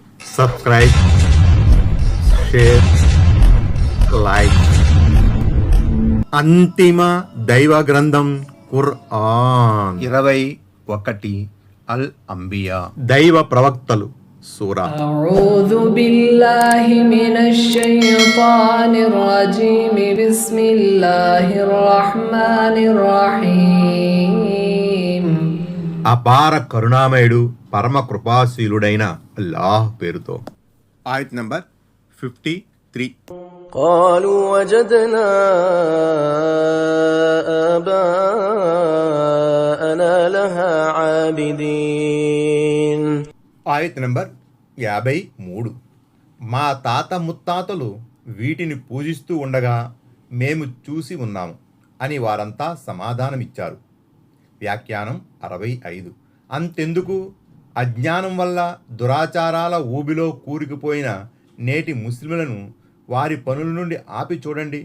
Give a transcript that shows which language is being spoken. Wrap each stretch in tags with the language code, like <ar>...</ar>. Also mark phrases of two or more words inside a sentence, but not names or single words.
<en>Subscribe, share, like.</en> <te>అంతిమ దైవ గ్రంథం ఖురాన్ 21 అల్ అంబియా. దైవ ప్రవక్తలు సూరా.</te> <ar>أعوذ بالله من الشيطان الرجيم بسم الله الرحمن الرحيم.</ar> <te>అపార కరుణామయుడు పరమ కృపాశీలుడైన అల్లాహ్ పేరుతో. ఆయత్ నంబర్ 53.</te> <ar>قالوا وجدنا آباءنا لها عابدين.</ar> <te>ఆయత్ నంబర్ 53. మా తాత ముత్తాతలు వీటిని పూజిస్తూ ఉండగా మేము చూసి ఉన్నాము అని వారంతా సమాధానమిచ్చారు. వ్యాఖ్యానం 65. అంతెందుకు, అజ్ఞానం వల్ల దురాచారాల ఊబిలో కూరుకుపోయిన నేటి ముస్లింలను వారి పనుల నుండి ఆపి చూడండి.</te>